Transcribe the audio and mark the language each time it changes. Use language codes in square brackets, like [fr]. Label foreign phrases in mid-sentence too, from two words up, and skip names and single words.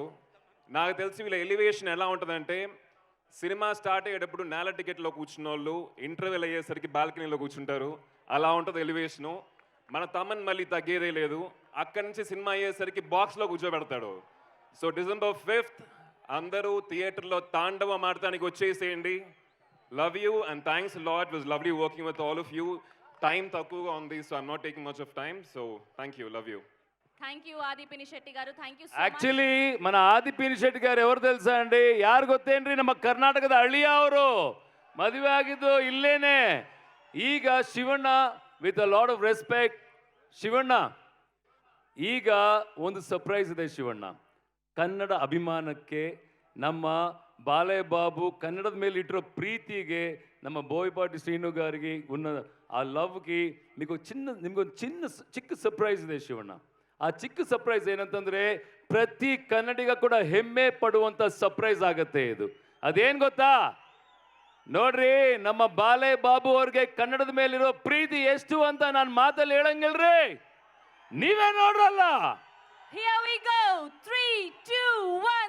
[te] నాకు తెలిసి వీళ్ళ ఎలివేషన్ ఎలా ఉంటుందంటే, సినిమా స్టార్ట్ అయ్యేటప్పుడు నేల టికెట్లో కూర్చున్న వాళ్ళు ఇంటర్వెల్ అయ్యేసరికి బాల్కనీలో కూర్చుంటారు. అలా ఉంటుంది ఎలివేషను. మన తమ్మని మళ్ళీ తగ్గేదే లేదు. అక్కడి నుంచి సినిమా అయ్యేసరికి బాక్స్లో కూర్చోబెడతాడు. సో December 5th అందరూ థియేటర్లో తాండవం ఆడటానికి వచ్చేసేయండి. [en] Love you and thanks lot. Was lovely working with all of you. టైం తక్కువగా ఉంది, So I'm not taking much of time. So thank you, love you. Thank you ಆದಿ ಪಿನಿಶೆಟ್ಟಿ ಗಾರು, thank you so much. [te] ಆಕ್ಚುಲಿ మన ಆದಿ ಪಿನಿಶೆಟ್ಟಿ గారు ఎవరు తెలుసಾ అండి? [kn] ಯಾರು ಗೊತ್ತೇನ್ರಿ? ನಮ್ಮ ಕರ್ನಾಟಕದ ಹಳ್ಳಿಯ ಅವರು. ಮದುವೆ ಆಗಿದ್ದು ಇಲ್ಲೇನೆ. ಈಗ ಶಿವಣ್ಣ, [en] with a lot of respect, [kn] ಶಿವಣ್ಣ ಈಗ ಒಂದು ಸರ್ಪ್ರೈಸ್ ಇದೆ. ಶಿವಣ್ಣ ಕನ್ನಡ ಅಭಿಮಾನಕ್ಕೆ, ನಮ್ಮ ಬಾಲೆ ಬಾಬು ಕನ್ನಡದ ಮೇಲೆ ಇಟ್ಟಿರೋ ಪ್ರೀತಿಗೆ, ನಮ್ಮ ಬೋಯಪಾಟಿ ಶ್ರೀನು [te] గారికి ఉన్న ఆ లవ్కి [kn] నిమಗೊಂದು ಚಿಕ್ಕ ಸರ್ಪ್ರೈಸ್ ಇದೆ ಶಿವಣ್ಣ. ಆ ಚಿಕ್ಕ ಸರ್ಪ್ರೈಸ್ ಏನಂತಂದ್ರೆ ಪ್ರತಿ ಕನ್ನಡಿಗ ಕೂಡ ಹೆಮ್ಮೆ ಪಡುವಂತ ಸರ್ಪ್ರೈಸ್ ಆಗತ್ತೆ ಇದು. ಅದೇನ್ ಗೊತ್ತಾ? ನೋಡ್ರಿ, ನಮ್ಮ ಬಾಲೆ ಬಾಬು ಅವ್ರಿಗೆ ಕನ್ನಡದ ಮೇಲಿರೋ ಪ್ರೀತಿ ಎಷ್ಟು ಅಂತ ನಾನು ಮಾತಲ್ಲಿ ಹೇಳಂಗಿಲ್ರಿ, ನೀವೇ ನೋಡ್ರಲ್ಲ. [en] Here we go. 3, 2, 1.